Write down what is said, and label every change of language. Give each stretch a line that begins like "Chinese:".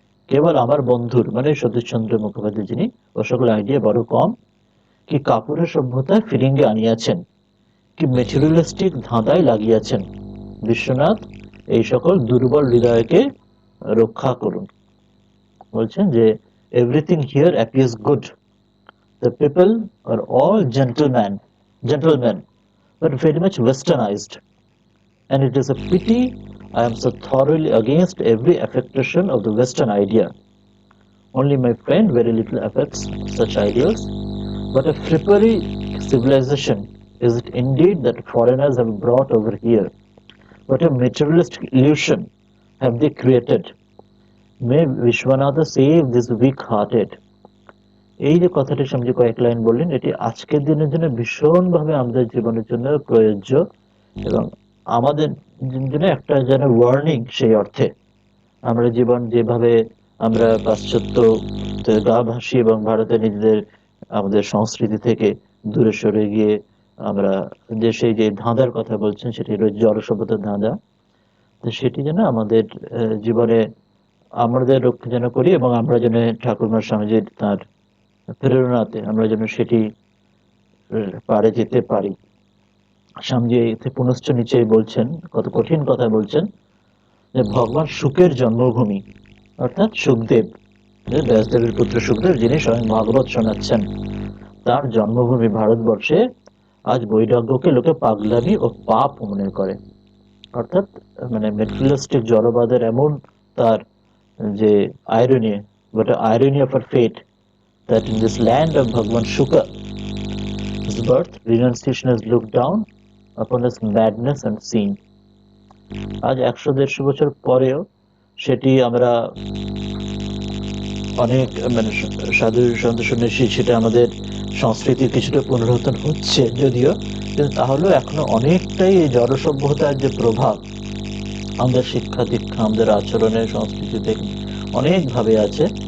Bangla: কেবল আমার বন্ধুর মানে সতীশচন্দ্র মুখোপাধ্যায় যিনি, ও সকল আইডিয়া বড় কম। কি কাপুরের সভ্যতায় ফিরিঙ্গে আনিয়াছেন, কি মেটেরিয়ালিস্টিক ধাঁধায় লাগিয়াছেন। বিশ্বনাথ এই সকল দুর্বল হৃদয়কে রক্ষা করুন। বলছেন যে
English: Everything here appears good, the people are all gentlemen but very much westernized, and it is a pity I am so thoroughly against every affectation of the western idea. Only my friend very little affects such ideals, but a frippery civilization is it indeed that foreigners have brought over here. What a materialistic illusion have they created. May Vishwanatha save this weak-hearted.
Bangla: এই যে কথাটি স্বামীজি কয়েক line বললেন, এটি আজকের দিনের জন্য ভীষণভাবে আমাদের জীবনের জন্য প্রযোজ্য, এবং আমাদের জন্য একটা যেন ওয়ার্নিং। সেই অর্থে আমরা জীবন যেভাবে আমরা পাশ্চাত্য গা ভাসি এবং ভারতে নিজেদের আমাদের সংস্কৃতি থেকে দূরে সরে গিয়ে আমরা যে সেই যে ধাঁধার কথা বলছেন, সেটি হলো জড় সভ্যতার ধাঁধা, তো সেটি যেন আমাদের জীবনে আমাদের রক্ষা যেন করি, এবং আমরা যেন ঠাকুরমা স্বামীজির তার প্রেরণাতে আমরা যেন সেটি পারে যেতে পারি। স্বামীজি এতে পুনশ্চ নিচেই বলছেন, কত কঠিন কথা বলছেন, যে ভগবান শুকের জন্মভূমি অর্থাৎ সুখদেব, ব্যাসদেবের পুত্র সুখদেব, যিনি স্বয়ং ভাগবত শোনাচ্ছেন, তার জন্মভূমি ভারতবর্ষে আজ বৈরাগ্যকে লোকে পাগলামি ও পাপ মনে করে। অর্থাৎ মানে মেটেরিয়ালিস্টিক জড়বাদের এমন তার যে irony,
English: but a irony of our fate that in this land of Bhagwan Shuka, his birth, renunciation has looked down upon his madness and sin.
Bangla: আজ 100-150 বছর পরেও সেটি আমরা অনেক মানে সাধু সন্ত সন্ন্যাসী, সেটা আমাদের সংস্কৃতির কিছুটা পুনরুত্থান হচ্ছে যদিও, কিন্তু তাহলেও এখনো অনেকটাই এই জড় সভ্যতার যে প্রভাব আমাদের শিক্ষা দীক্ষা, আমাদের আচরণের সংস্কৃতিতে অনেকভাবে আছে।